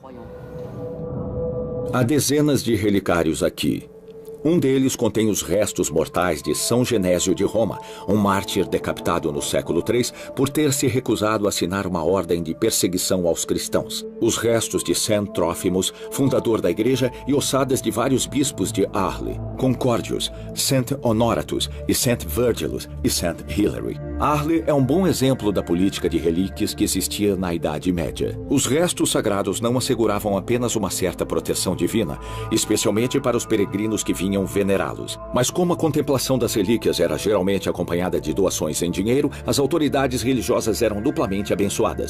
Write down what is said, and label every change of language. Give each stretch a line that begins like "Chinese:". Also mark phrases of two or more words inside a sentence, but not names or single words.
Portuguese: Há dezenas de relicários aqui. Um deles contém os restos mortais de São Genésio de Roma, um mártir decapitado no século III por ter se recusado a assinar uma ordem de perseguição aos cristãos. Os restos de Saint Trófimos, fundador da igreja, e ossadas de vários bispos de Arles, Concórdios, Saint Honoratus e Saint Virgilus e Saint Hilary. Arles é um bom exemplo da política de relíquias que existia na Idade Média. Os restos sagrados não asseguravam apenas uma certa proteção divina, especialmente para os peregrinos que vinham venerá-los. Mas como a contemplação das relíquias era geralmente acompanhada de doações em dinheiro, as autoridades religiosas eram duplamente abençoadas.